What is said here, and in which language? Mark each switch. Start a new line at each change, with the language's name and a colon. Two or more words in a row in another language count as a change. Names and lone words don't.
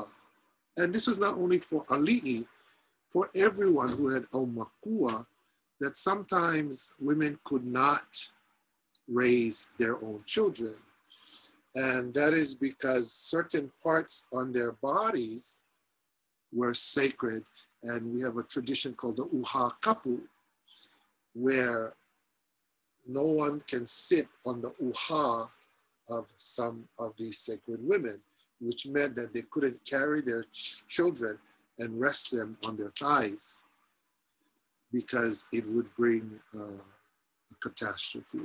English: And this was not only for ali'i, for everyone who had aumakua, that sometimes women could not raise their own children. And that is because certain parts on their bodies were sacred. And we have a tradition called the
Hawaiian: ʻEHA kapu,
English: where no one can sit on the ʻEHA of some of these sacred women, which meant that they couldn't carry their children and rest them on their thighs because it would bring a catastrophe.